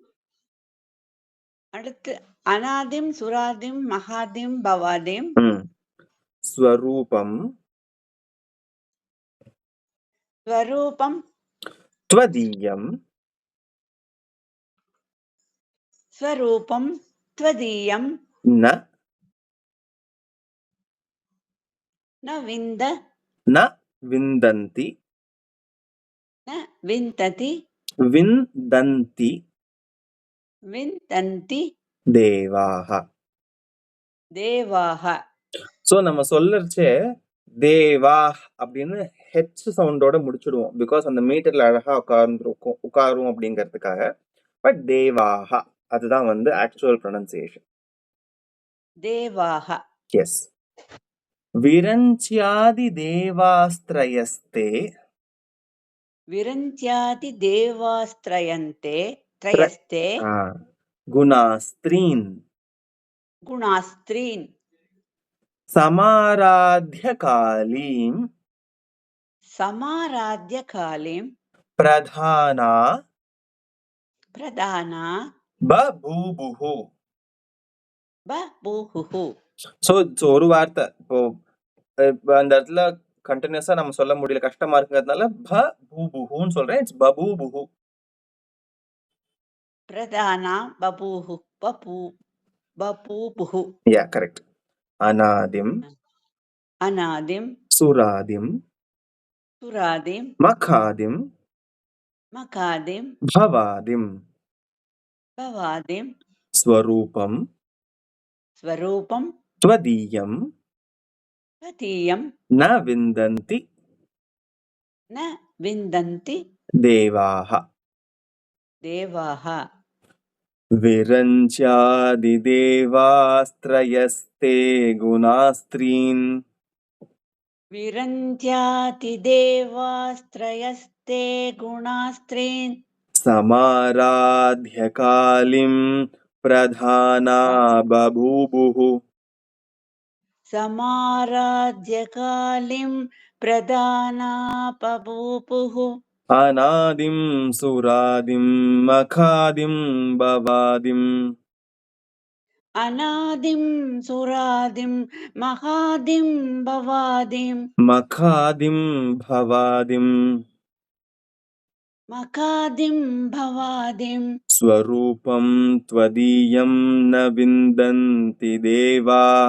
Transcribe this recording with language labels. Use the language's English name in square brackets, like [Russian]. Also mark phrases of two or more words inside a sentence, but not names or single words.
[Sanskrit] அடுத்து अनादिं, सुरादिं, महादिं, भवादिं. ஸ்வரூபம். ஸ்வரூபம். த்வதீயம். स्वरूपं त्वदीयं न न विन्द न विन्दन्ति न विन्तति विन्दन्ति विन्तन्ति தேவாக. देवाः. [Tamil] ஸோ நம்ம சொல்லச்சே தேவா அப்படின்னு ஹெச் சவுண்டோட முடிச்சுடுவோம். பிகாஸ் அந்த மீட்டர்ல அழகா உட்காரும் அப்படிங்கிறதுக்காக. பட் தேவாக அதுதான் வந்து [English] actual pronunciation. [Sanskrit] देवाः. எஸ். विरिञ्च्यादि देवास्त्रयस्ते विरञ्च्याति देवास्त्रयन्ते त्रयस्ते குணாஸ்திரீன் गुणास्त्रीन् समाराध्य कालीं समाराध्य कालीं பிரதானா प्रधाना பபூபுஹு. बभूहुः. [Tamil] ஸோ ஒரு வார்த்தை இப்போ அந்த இடத்துல கண்டினியூஸா நம்ம சொல்ல முடியல, கஷ்டமா இருக்கிறதுனால பபூபுஹுன்னு சொல்றேன். [Sanskrit] இட்ஸ் பபூபுஹு. प्रधाना बभूहुः बभूबुः. [English] ya correct. அநாதிம் [Sanskrit] अनादिं சுராதிம் सुरादिं மகாதிம் मकादिं பவாதிம் भवादिं ஸ்வரூபம் स्वरूपं த்வதீயம் त्वदीयं न विन्दन्ति न विन्दन्ति தேவாக. देवाः. विरिञ्च्यादि देवास्त्रयस्ते गुणांस्त्रीन् विरञ्च्याति देवास्त्रयस्ते गुणास्त्रीन् समाराध्य कालीं प्रधाना बभूवुः. समाराध्य कालीं प्रधाना बभूवुः. अनादिं सुरादिं महादिं भवादिं अनादिं सुरादिं महादिं भवादिं महादिं भवादिं मकादिं भवादिं स्वरूपं त्वदीयं न विन्दन्ति देवा